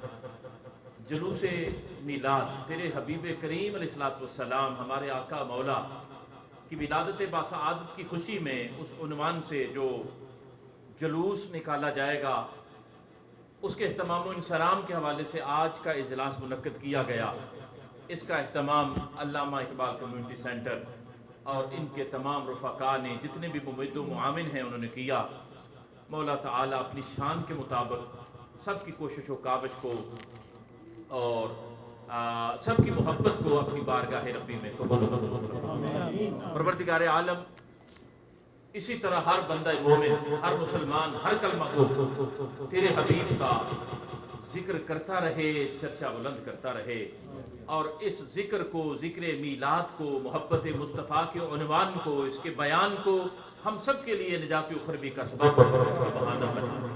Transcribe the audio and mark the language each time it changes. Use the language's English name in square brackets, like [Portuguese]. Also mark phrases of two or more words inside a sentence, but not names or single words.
[Urdu] جلوس میلاد تیرے حبیب کریم [Arabic] علیہ الصلوۃ والسلام [Urdu] ہمارے آقا مولا کی ولادت باسعادت کی خوشی میں اس عنوان سے جو جلوس نکالا جائے گا، اس کے اہتمام و انصرام کے حوالے سے آج کا اجلاس منعقد کیا گیا. اس کا اہتمام علامہ اقبال کمیونٹی سینٹر اور ان کے تمام رفقاء نے، جتنے بھی ممد و معاون ہیں، انہوں نے کیا. مولا تعالیٰ اپنی شان کے مطابق سب کی کوشش و کاوش کو اور سب کی محبت کو اپنی بارگاہ ربی میں قبول فرمائے. پروردگار عالم اسی طرح ہر بندہ مومن، ہر مسلمان، ہر کلمہ کو تیرے حبیب کا ذکر کرتا رہے، چرچا بلند کرتا رہے، اور اس ذکر کو، ذکر میلاد کو، محبت مصطفیٰ کے عنوان کو، اس کے بیان کو ہم سب کے لیے نجات اخروی کا سبب بہانہ بنا.